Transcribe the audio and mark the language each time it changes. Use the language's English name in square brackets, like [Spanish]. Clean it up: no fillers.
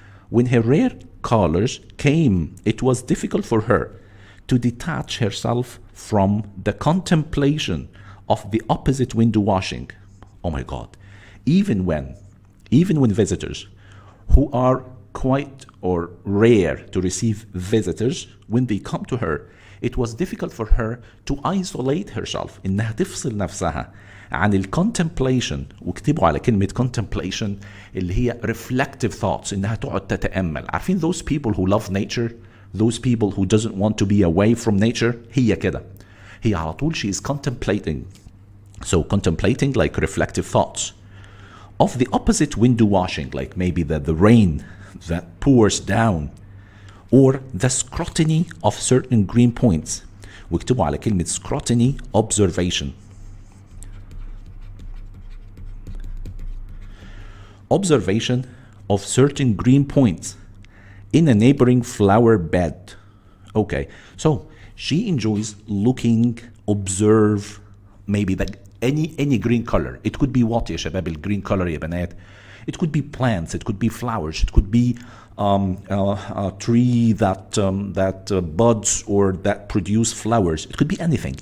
[English] When her rare callers came, it was difficult for her to detach herself from the contemplation of the opposite window washing. Oh my God. Even when visitors who are quite or rare to receive visitors, when they come to her, it was difficult for her to isolate herself, [Arabic] إنها تفصل نفسها عن الcontemplation. واكتبوا على كلمة contemplation اللي هي [English] reflective thoughts، [Arabic] إنها تقعد تتأمل. عارفين [English] those people who love nature, those people who doesn't want to be away from nature، [Arabic] هي كده. هي على طول [English] she is contemplating. So contemplating like reflective thoughts of the opposite window washing, like maybe the rain that pours down, or the scrutiny of certain green points. [Arabic] واكتبوا على كلمة scrutiny observation. [English] Observation of certain green points in a neighboring flower bed. Okay, so she enjoys looking, observe, maybe any green color. It could be what [Arabic] يا شباب [English] الgreen color [Arabic] يا بنات. [English] It could be plants, it could be flowers, it could be a tree that buds or that produce flowers. It could be anything.